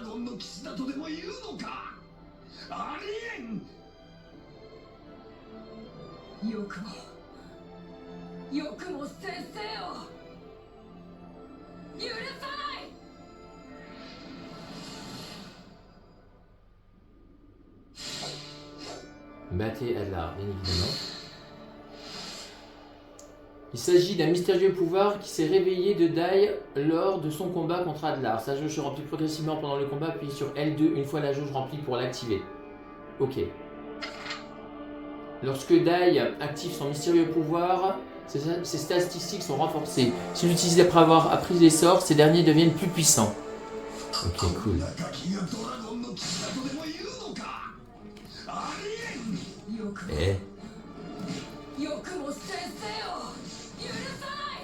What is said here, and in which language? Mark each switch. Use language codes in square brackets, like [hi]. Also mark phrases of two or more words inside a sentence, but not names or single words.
[ja] の騎士だとでも言うのか。ありえん。よくも先生を許さない。 [fr] Battez Adlar, bien évidemment. Il s'agit d'un mystérieux pouvoir qui s'est réveillé de Dai lors de son combat contre Adlar. Sa jauge se remplit progressivement pendant le combat, puis sur L2 une fois la jauge remplie pour l'activer. Ok. Lorsque Dai active son mystérieux pouvoir, ses statistiques sont renforcées. S'il l'utilise après avoir appris les sorts, ces derniers deviennent plus puissants. Ok, cool. [ja] ガキがドラゴンの騎士だとでも言うのか。ありえん。よくも先生を許さない。